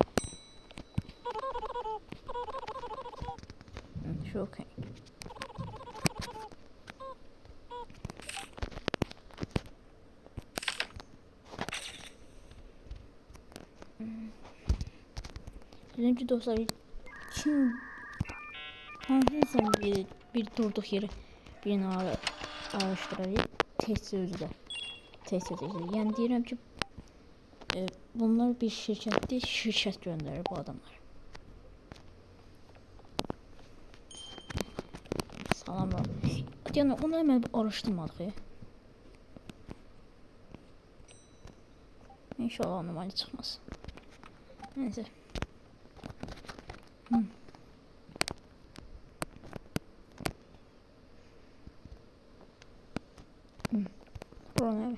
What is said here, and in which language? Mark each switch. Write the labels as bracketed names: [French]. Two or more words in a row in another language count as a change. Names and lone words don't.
[Turkish] Şu okey. [Azerbaijani] Dedim ki dostlar, kim hansısa bir durduk yeri birini araştırır, test özü də test edəcək. Yəni deyirəm ki, bunlar bir şirkətdir, şirkət göndərir bu adamlar. Salam var. [Turkish] Yəni onu hemen araştırmadık ya. İnşallah anomali çıkmaz. Neyse. Ron abi.